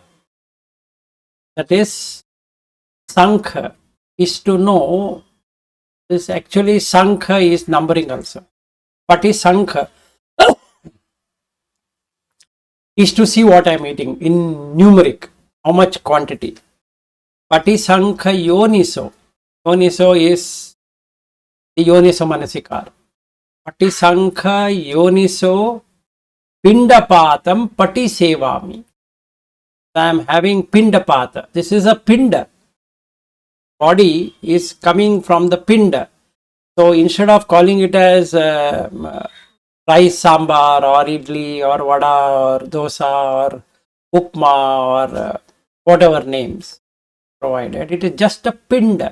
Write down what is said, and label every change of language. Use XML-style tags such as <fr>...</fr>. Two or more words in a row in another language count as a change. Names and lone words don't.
<en>That is, Sankha is to know. This actually Sankha is numbering also. Patisankha is to see what I am eating in numeric, how much quantity.</en> <pi>Patisankha yoniso. Yoniso</pi> <en>is the</en> <pi>yoniso manasikara. Patisankha yoniso pindapatam patisevami.</pi> <en>I am having pindapata. This is a pinda. Body is coming from the pinda. So instead of calling it as rice sambar or idli or vada or dosa or upma or whatever names provided, it is just a pinda.</en>